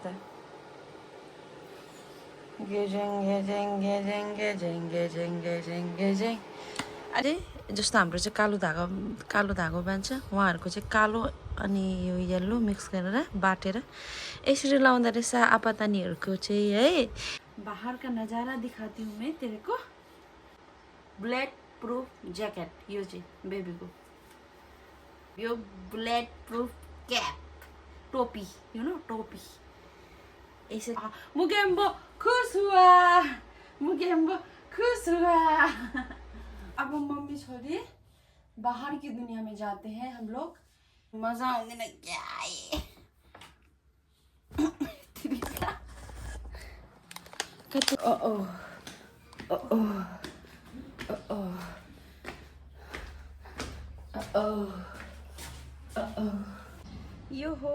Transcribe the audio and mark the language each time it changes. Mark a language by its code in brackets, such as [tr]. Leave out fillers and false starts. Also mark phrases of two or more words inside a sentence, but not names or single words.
[ne] अझै जस्तो हाम्रो चाहिँ कालो धागो बान्छ उहाँहरूको चाहिँ कालो अनि यो येल्लो मिक्स गरेर बाटेर यसरी लाउँदा रहेछ आपातानीहरूको चाहिँ है [hi] बाहर का नजारा दिखाती हूँ मैं तेरे को [en] blade proof jacket [ne] यो चाहिँ बेबीको यो [en] blade proof cap [ne] टोपी [en] you know [ne] टोपी [hi] ऐसे मुगेम्बो खुश हुआ अब मम्मी छोरी बाहर की दुनिया में जाते हैं हम लोग [ne] मजा आउने ना [hi] क्या [ne] यो हो